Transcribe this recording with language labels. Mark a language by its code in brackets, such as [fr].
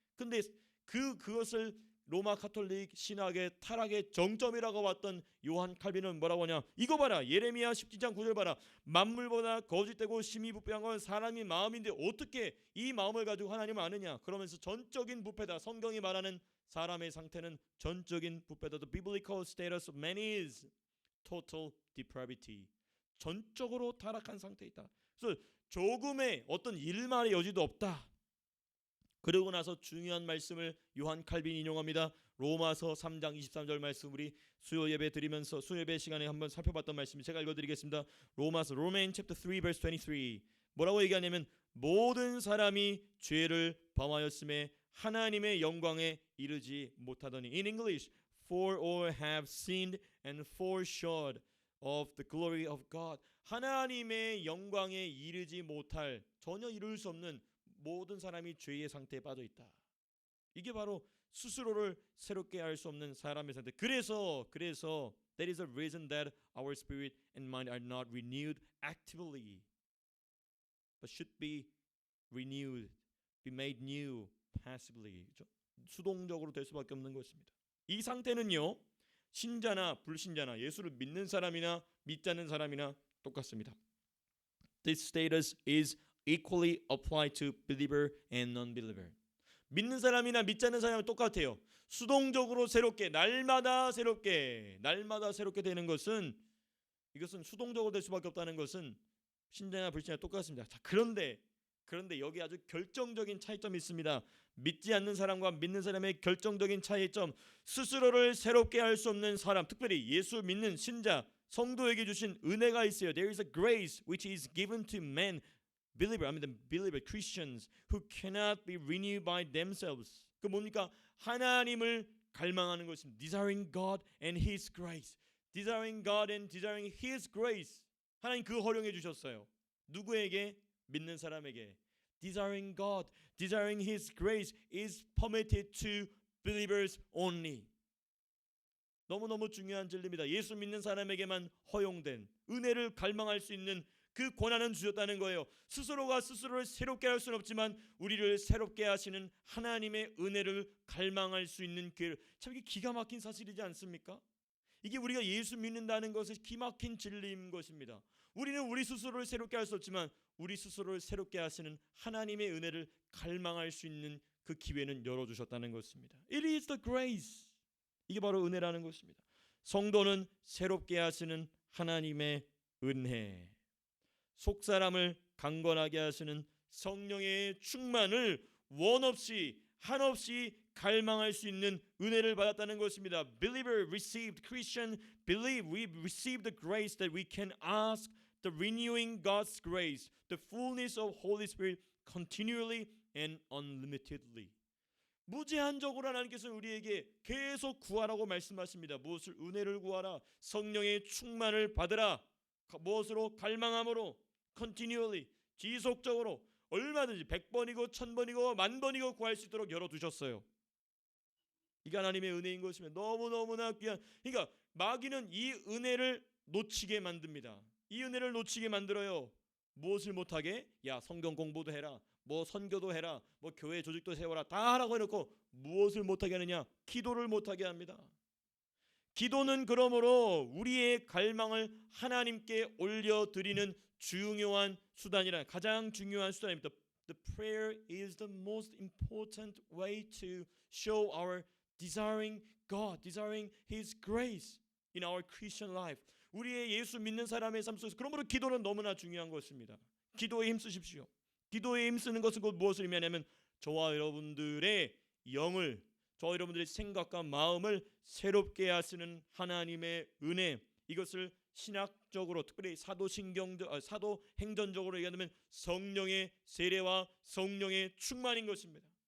[ko] 근데 그것을 로마 가톨릭 신학의 타락의 정점이라고 봤던 요한 칼빈은 뭐라고 하냐? 이거 봐라. 예레미야 17장 9절 봐라. 만물보다 거짓되고 심히 부패한 건 사람의 마음인데 어떻게 이 마음을 가지고 하나님을 아느냐? 그러면서 전적인 부패다. 성경이 말하는 사람의 상태는 전적인 부패다. [en] The biblical status of man is total depravity. [ko] 전적으로 타락한 상태에 있다. 그래서 조금의 어떤 일말의 여지도 없다. 그러고 나서 중요한 말씀을 요한 칼빈이 인용합니다. 로마서 3장 23절 말씀, 우리 수요 예배 드리면서 수요 예배 시간에 한번 살펴봤던 말씀 제가 읽어드리겠습니다. [en] Romans chapter 3 verse 23. [ko] 뭐라고 얘기하냐면 모든 사람이 죄를 범하였음에 하나님의 영광에 이르지 못하더니. [en] In English, for all have sinned and fall short of the glory of God. [ko] 하나님의 영광에 이르지 못할, 전혀 이룰 수 없는 모든 사람이 죄의 상태에 빠져 있다. 이게 바로 스스로를 새롭게 할 수 없는 사람의 상태. 그래서 [en] that is a reason that our spirit and mind are not renewed actively, but should be renewed, be made new passively. [ko] 그렇죠? 수동적으로 될 수밖에 없는 것입니다. 이 상태는요, 신자나 불신자나 예수를 믿는 사람이나 믿지 않는 사람이나 똑같습니다. [en] This status is equally applied to believer and non-believer. [ko] 믿는 사람이나 믿지 않는 사람은 똑같아요. 수동적으로 새롭게 날마다 새롭게 되는 것은, 이것은 수동적으로 될 수밖에 없다는 것은 신자나 불신자나 똑같습니다. 자, 그런데 여기 아주 결정적인 차이점이 있습니다. 믿지 않는 사람과 믿는 사람의 결정적인 차이점, 스스로를 새롭게 할 수 없는 사람, 특별히 예수 믿는 신자 성도에게 주신 은혜가 있어요. [en] There is a grace which is given to men, believer Christians who cannot be renewed by themselves. [ko] 그 뭡니까? 하나님을 갈망하는 것입니다. [en] Desiring God and His grace. Desiring God and desiring His grace. [ko] 하나님 그 허용해 주셨어요. 누구에게? 믿는 사람에게. [en] Desiring God, desiring His grace is permitted to believers only. [ko] 너무너무 중요한 진리입니다. 예수 믿는 사람에게만 허용된 은혜를 갈망할 수 있는 그 권한은 주셨다는 거예요. 스스로가 스스로를 새롭게 할 수는 없지만 우리를 새롭게 하시는 하나님의 은혜를 갈망할 수 있는 기회를. 참 이게 기가 막힌 사실이지 않습니까? 이게 우리가 예수 믿는다는 것은 기막힌 진리인 것입니다. 우리는 우리 스스로를 새롭게 할 수 없지만 우리 스스로를 새롭게 하시는 하나님의 은혜를 갈망할 수 있는 그 기회는 열어주셨다는 것입니다. [en] It is the grace. [ko] 이게 바로 은혜라는 것입니다. 성도는 새롭게 하시는 하나님의 은혜, 속사람을 강건하게 하시는 성령의 충만을 원없이 한없이 갈망할 수 있는 은혜를 받았다는 것입니다. [en] Believer received, Christian believe we received the grace that we can ask the renewing God's grace, the fullness of Holy Spirit continually and unlimitedly. [ko] 무제한적으로 하나님께서 우리에게 계속 구하라고 말씀하십니다. 무엇을? 은혜를 구하라. 성령의 충만을 받으라. 무엇으로? 갈망함으로. continually, 지속적으로 얼마든지 100번이고 1000번이고 10,000번이고 구할 수 있도록 열어두셨어요. 이게 하나님의 은혜인 것이면 너무너무나 귀한. 그러니까 마귀는 이 은혜를 놓치게 만듭니다. 이 은혜를 놓치게 만들어요. 무엇을 못하게? 야, 성경 공부도 해라, 뭐 선교도 해라, 뭐 교회 조직도 세워라, 다 하라고 해놓고 무엇을 못하게 하느냐? 기도를 못하게 합니다. 기도는 그러므로 우리의 갈망을 하나님께 올려드리는 중요한 수단이라, 가장 중요한 수단입니다. [en] The prayer is the most important way to show our desiring God, desiring His grace in our Christian life. [ko] 우리의 예수 믿는 사람의 삶 속에서 그러므로 기도는 너무나 중요한 것입니다. 기도에 힘쓰십시오. 기도에 힘쓰는 것은 곧 무엇을 의미하냐면 저와 여러분들의 영을, 저와 여러분들의 생각과 마음을 새롭게 하시는 하나님의 은혜, 이것을 신학적으로 특별히 사도행전적으로 얘기하면 성령의 세례와 성령의 충만인 것입니다.